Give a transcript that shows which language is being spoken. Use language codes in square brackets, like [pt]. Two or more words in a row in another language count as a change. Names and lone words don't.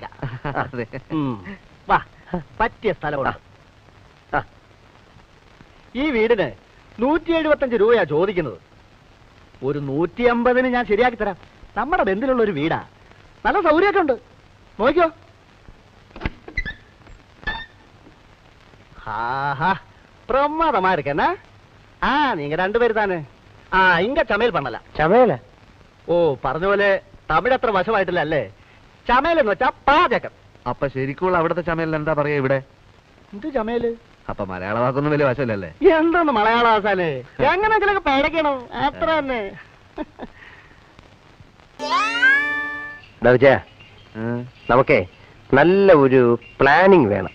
[ml] അതെ. വാ, പറ്റിയ സ്ഥലമുണ്ട്. ഈ വീടിന് 175 രൂപയാ ചോദിക്കുന്നത്. ഒരു 150-ന് ഞാൻ ശരിയാക്കി തരാം. നമ്മുടെ ബന്ധത്തിലുള്ള ഒരു വീടാ, നല്ല സൗകര്യമൊക്കെ ഉണ്ട്. നോക്കിയോ? [ta] பிரமாதமா இருக்கேன்னா. நீங்க 2 பேர் தானே? இங்க சமையல் பண்ணலாம். [ml] ചമയല? ഓ, പറഞ്ഞ പോലെ തമിഴ് അത്ര വശമായിട്ടില്ല അല്ലേ? ചമയൽ എന്ന് വെച്ചാ പാചകം. അപ്പൊ ശരിക്കുള്ള അവിടുത്തെ ചമയലിന് എന്താ പറയാ ഇവിടെ? എന്ത് ചമയല്? അപ്പൊ മലയാള വാക്കൊന്നും വലിയ വശമല്ലേ? എന്താന്ന് മലയാള ഭാഷാലേ? എങ്ങനെയൊക്കെ പഴക്കണം, അത്ര തന്നെ. നമുക്കേ നല്ല ഒരു പ്ലാനിങ് വേണം.